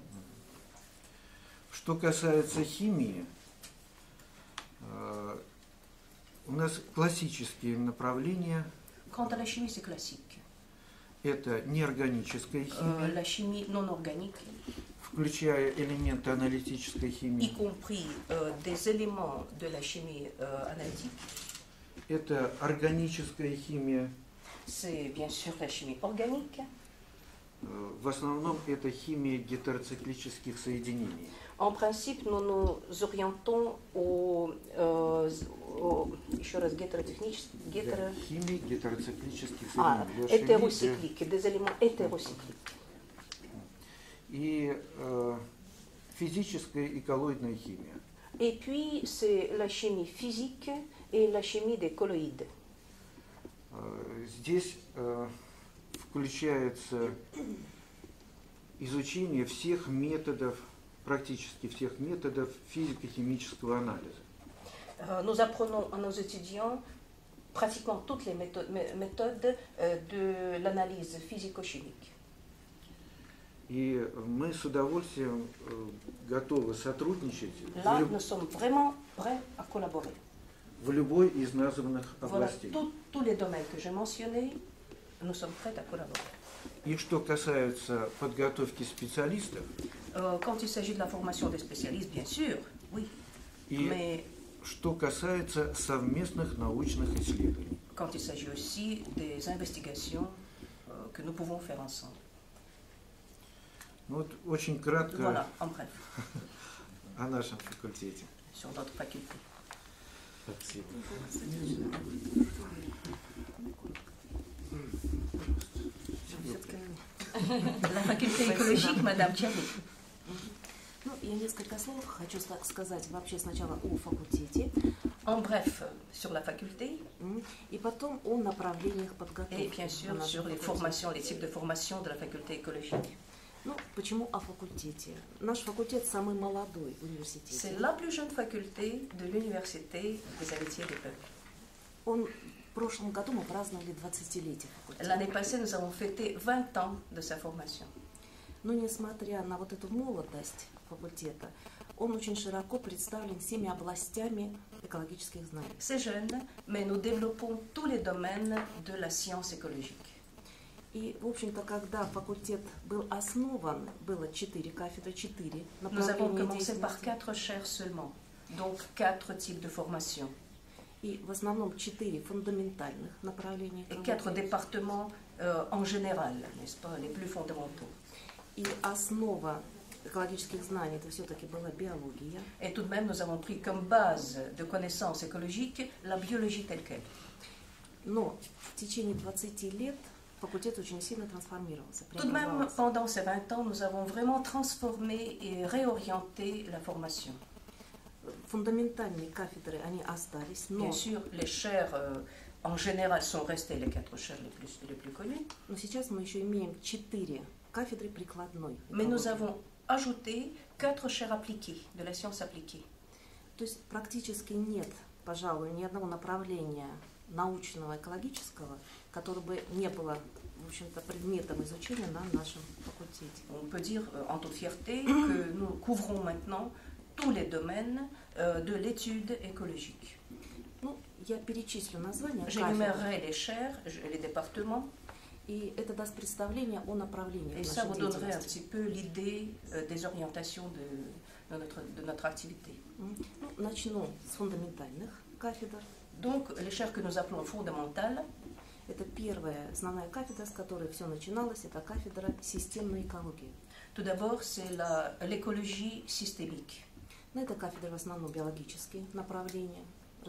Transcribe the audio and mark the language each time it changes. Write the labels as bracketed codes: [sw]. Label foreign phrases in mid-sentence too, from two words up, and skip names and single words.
[ru] Что касается химии, у нас классические направления. [fr] Quant à la chimie, c'est classique. [ru] Это неорганическая химия. [fr] La chimie non organique. [ru] Включая элементы аналитической химии. [fr] Y compris des éléments de la chimie analytique. [ru] Это органическая химия. [fr] C'est bien sûr la chimie organique. [ru] В основном это химия гетероциклических соединений. [fr] En principe, nous nous orientons [ru] еще раз, химии гетероциклических соединений. [fr] Hétérocycliques, des éléments hétérocycliques. [ru] И физическая и коллоидная химия. [fr] Et puis, c'est la chimie physique et la chimie des colloïdes. [ru] Здесь включается изучение всех методов, практически всех методов физико-химического анализа. [fr] Nous apprenons à nos étudiants pratiquement toutes les méthodes de l'analyse physico-chimique. [ru] И мы с удовольствием готовы сотрудничать [fr] Là, nous sommes vraiment prêts à collaborer. [ru] В любой из названных областей. [fr] Voilà, tous les domaines que j'ai mentionnés, nous sommes prêts à collaborer. [ru] И что касается подготовки специалистов, [fr] quand il s'agit de la formation des spécialistes, bien sûr, oui. [ru] Mais что касается совместных научных исследований. [fr] Quand il s'agit aussi des investigations que nous pouvons faire ensemble. [ru] Вот очень кратко [fr] voilà, en bref. [ru] О нашем факультете. [fr] Sur notre faculté. [ru] Спасибо. [fr] La faculté écologique, Madame Thierry. [ru] Ну, я несколько слов хочу сказать вообще сначала о факультете. [fr] En bref, sur la faculté. [ru] И потом о направлениях подготовки. [fr] Et bien sûr, sur les formations, les types de formation de la faculté écologique. [ru] Ну, почему о факультете? Наш факультет самый молодой университет. [fr] C'est la plus jeune faculté de l'université des amitiés des peuples. [ru] В прошлом году мы праздновали 20-летие факультета. [fr] L'année passée, nous avons fêté 20 ans de sa formation. [ru] Но несмотря на вот эту молодость факультета, он очень широко представлен всеми областями экологических знаний. [fr] C'est jeune, mais nous développons tous les domaines de la science écologique. [ru] И, в общем-то, когда факультет был основан, было 4 кафедры, 4 направления. [fr] Nous avons commencé par 4 chaires seulement, donc 4 types de formation. [ru] И в основном 4 фундаментальных направления. [fr] Et 4 départements en général, n'est-ce pas, les plus fondamentaux. [ru] И основа экологических знаний, это все-таки была биология. [fr] Et tout de même, nous avons pris comme base de connaissances écologiques la biologie telle qu'elle. [ru] Но в течение 20 лет факультет очень сильно трансформировался. [fr] Tout de même, pendant ces 20 ans, nous avons vraiment transformé et réorienté la formation. [ru] Фундаментальные кафедры, они остались, но... [fr] Bien sûr, les chaires en général sont restées les 4 chaires les plus connues. [ru] Но сейчас мы еще имеем 4 кафедры прикладной. [fr] Mais nous avons ajouté 4 chaires appliquées, de la science appliquée. [ru] То есть практически нет, пожалуй, ни одного направления научного экологического, которое бы не было, в общем-то, предметом изучения на нашем факультете. [fr] On peut dire en toute fierté que nous couvrons maintenant tous les domaines de l'étude écologique. [ru] Ну, я перечислю названия. [fr] J'énumérerai les chaires, les départements. [ru] И это даст представление о направлениях. [fr] Et ça vous donnerait un petit peu l'idée des orientations de notre activité. [ru] Ну, начну с фундаментальных кафедр. [fr] Donc, les chaires que nous appelons fondamentales. [ru] Это первая основная кафедра, с которой все начиналось, это кафедра системной экологии. [fr] Tout d'abord, c'est l'écologie systémique. [ru] На этой кафедре в основном биологические направления развиваются, исследования.